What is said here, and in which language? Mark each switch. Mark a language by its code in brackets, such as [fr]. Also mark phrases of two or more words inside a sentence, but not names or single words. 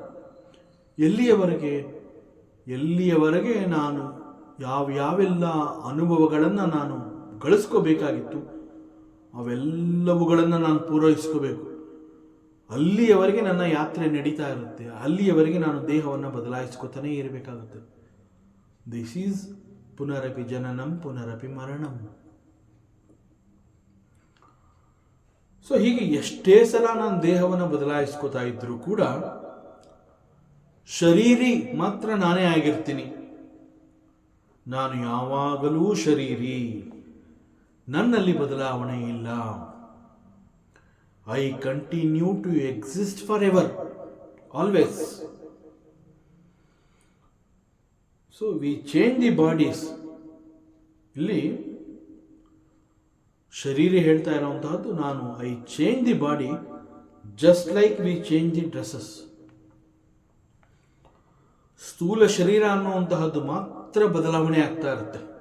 [kn] ಎಲ್ಲಿಯವರೆಗೆ ನಾನು ಯಾವೆಲ್ಲ ಅನುಭವಗಳನ್ನು ನಾನು ಗಳಿಸ್ಕೋಬೇಕಾಗಿತ್ತು ಅವೆಲ್ಲವುಗಳನ್ನು ನಾನು ಪೂರೈಸ್ಕೋಬೇಕು. ಅಲ್ಲಿಯವರೆಗೆ ನನ್ನ ಯಾತ್ರೆ ನಡೀತಾ ಇರುತ್ತೆ. ಅಲ್ಲಿಯವರೆಗೆ ನಾನು ದೇಹವನ್ನು ಬದಲಾಯಿಸ್ಕೊತಾನೇ ಇರಬೇಕಾಗುತ್ತೆ. [en] This is [sa] ಪುನರಪಿ ಜನನಂ ಪುನರಪಿ ಮರಣಂ. [kn] ಸೊ ಹೀಗೆ ಎಷ್ಟೇ ಸಲ ನಾನು ದೇಹವನ್ನು ಬದಲಾಯಿಸ್ಕೊತಾ ಇದ್ರೂ ಕೂಡ ಶರೀರಿ ಮಾತ್ರ ನಾನೇ ಆಗಿರ್ತೀನಿ. ನಾನು ಯಾವಾಗಲೂ ಶರೀರಿ, ನನ್ನಲ್ಲಿ ಬದಲಾವಣೆ ಇಲ್ಲ. [en] I continue to exist forever, always. So we change the bodies. [kn] ಇಲ್ಲಿ ಶರೀರ ಹೇಳ್ತಾ ಇರುವಂತಹದ್ದು ನಾನು [en] I change the body just like we change the dresses. [kn] ಸ್ಥೂಲ ಶರೀರ ಅನ್ನುವಂತಹದ್ದು ಮಾತ್ರ ಬದಲಾವಣೆ ಆಗ್ತಾ ಇರುತ್ತೆ.